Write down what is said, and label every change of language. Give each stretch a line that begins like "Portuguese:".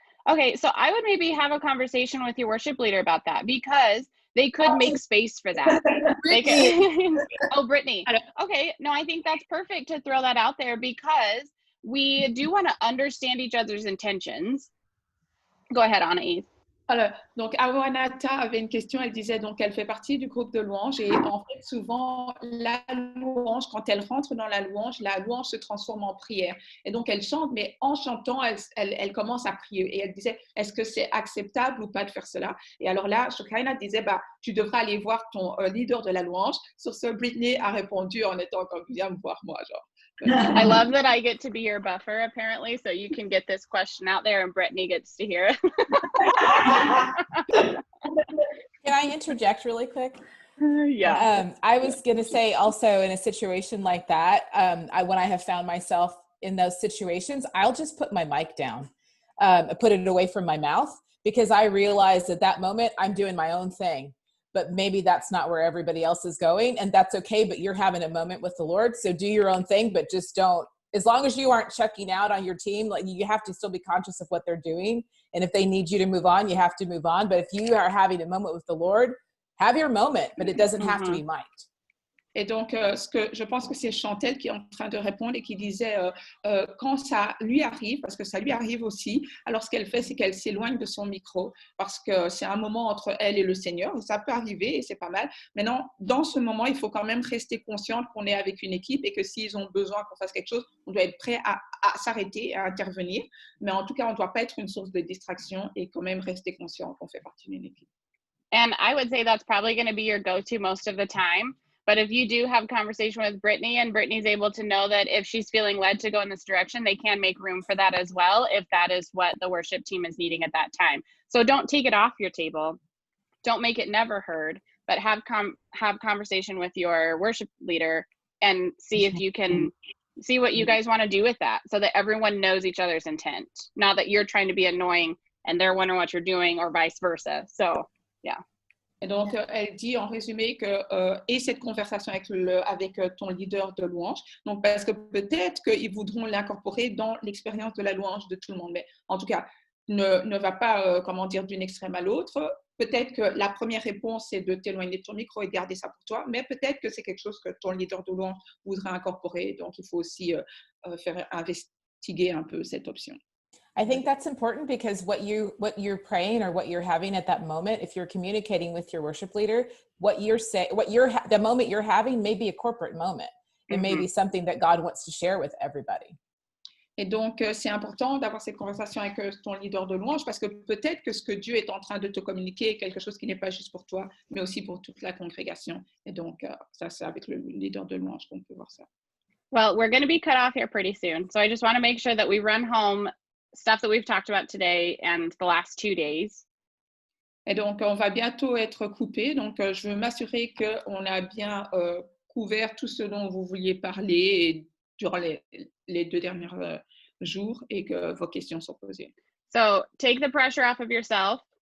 English: Okay, so I would maybe have a conversation with your worship leader about that, because they could make space for that. They could, oh, Brittany. Okay, no, I think that's perfect to throw that out there, because we do want to understand each other's intentions. Go ahead, Anais.
French: Alors, donc, Awanata avait une question, elle disait donc qu'elle fait partie du groupe de louanges et en fait souvent la louange, quand elle rentre dans la louange se transforme en prière et donc elle chante, mais en chantant elle commence à prier et elle disait est-ce que c'est acceptable ou pas de faire cela? Et alors là, Shokaina disait tu devras aller voir ton leader de la louange. Sur ce, Britney a répondu en étant comme viens me voir moi, genre.
English: I love that I get to be your buffer, apparently, so you can get this question out there and Brittany gets to hear it. Can I interject really quick? Yeah. I was going to say also, in a situation like that, when I have found myself in those situations, I'll just put my mic down, put it away from my mouth, because I realize at that moment I'm doing my own thing. But maybe that's not where everybody else is going, and that's okay, but you're having a moment with the Lord, so do your own thing, but just don't, as long as you aren't checking out on your team, like you have to still be conscious of what they're doing, and if they need you to move on, you have to move on. But if you are having a moment with the Lord, have your moment, but it doesn't have to be mic'd.
French: Et donc, je pense que c'est Chantel qui est en train de répondre et qui disait quand ça lui arrive, parce que ça lui arrive aussi, alors ce qu'elle fait, c'est qu'elle s'éloigne de son micro parce que c'est un moment entre elle et le Seigneur. Ça peut arriver et c'est pas mal. Maintenant, dans ce moment, il faut quand même rester consciente qu'on est avec une équipe et que s'ils ont besoin qu'on fasse quelque chose, on doit être prêt à s'arrêter, à intervenir. Mais en tout cas, on ne doit pas être une source de distraction et quand même rester conscient qu'on fait partie d'une équipe.
English: And I would say that's probably going to be your go-to most of the time. But if you do have a conversation with Brittany and Brittany's able to know that if she's feeling led to go in this direction, they can make room for that as well, if that is what the worship team is needing at that time. So don't take it off your table. Don't make it never heard, but have conversation with your worship leader and see if you can see what you guys want to do with that so that everyone knows each other's intent. Not that you're trying to be annoying and they're wondering what you're doing or vice versa. So, yeah.
French: Et donc, elle dit en résumé que et cette conversation avec ton leader de louange, donc parce que peut-être qu'ils voudront l'incorporer dans l'expérience de la louange de tout le monde, mais en tout cas, ne va pas, comment dire, d'une extrême à l'autre. Peut-être que la première réponse, c'est de t'éloigner de ton micro et de garder ça pour toi, mais peut-être que c'est quelque chose que ton leader de louange voudrait incorporer, donc il faut aussi faire investiguer un peu cette option.
English: I think that's important because what you're praying or what you're having at that moment, if you're communicating with your worship leader, the moment you're having may be a corporate moment. It may be something that God wants to share with everybody.
French: Et donc, c'est important d'avoir cette conversation avec ton leader de louange parce que peut-être que ce que Dieu est en train de te communiquer est quelque chose qui n'est pas juste pour toi, mais aussi pour toute la congrégation. Et donc, ça, c'est avec le leader de louange qu'on peut voir ça.
English: Well, we're going to be cut off here pretty soon. So I just want to make sure that we run home stuff that we've talked about today and the last 2 days.
French: Et donc, on va bientôt être coupé. Donc, je veux m'assurer qu'on a bien couvert tout ce dont vous vouliez parler durant les 2 derniers jours et que vos questions sont posées.
English: So take the pressure off of yourself.